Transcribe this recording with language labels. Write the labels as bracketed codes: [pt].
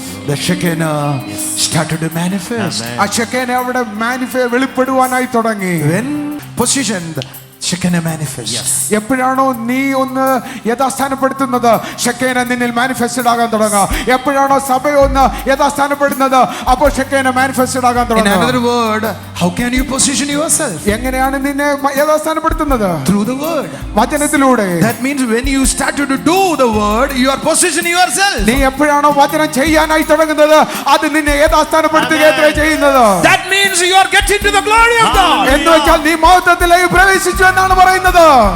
[en] the Shekinah started to manifest. Amen. [ml] ആ ഷെക്കേന അവിടെ വെളിപ്പെടുവാനായി തുടങ്ങി. [en] When positioned, Shekinah manifests. [ml] എപ്പോഴാണോ നീ ഒന്ന് യഥാസ്ഥാനപ്പെടുത്തുന്നത്, ഷെക്കേന നിന്നിൽ മാനിഫെസ്റ്റഡ് ആകാൻ തുടങ്ങുക. എപ്പോഴാണോ സഭ ഒന്ന് യഥാസ്ഥാനപ്പെടുന്നത്, അപ്പോൾ ഷെക്കേന മാനിഫെസ്റ്റഡ് ആകാൻ [en] In [ml] തുടങ്ങുക. [en] another word, how can you position yourself? [ml] എങ്ങനെയാണ് നിന്നെ യഥാസ്ഥാനപ്പെടുത്തുന്നത്? [en] Through the word. [ml] വചനത്തിലൂടെ. [en] That means when you start to do the word, you are positioning yourself. [ml] നീ എപ്പോഴാണോ വചനം ചെയ്യാനായി തുടങ്ങുന്നത്, അത് നിന്നെ യഥാസ്ഥാനപ്പെടുത്തുകയത്രേ ചെയ്യുന്നത്. [en] That means you are getting to the glory of God. [ml] എന്ന് വെച്ചാൽ നീ മഹത്വത്തിലേക്ക് പ്രവേശിച്ചു എന്നാണ് പറയുന്നത്.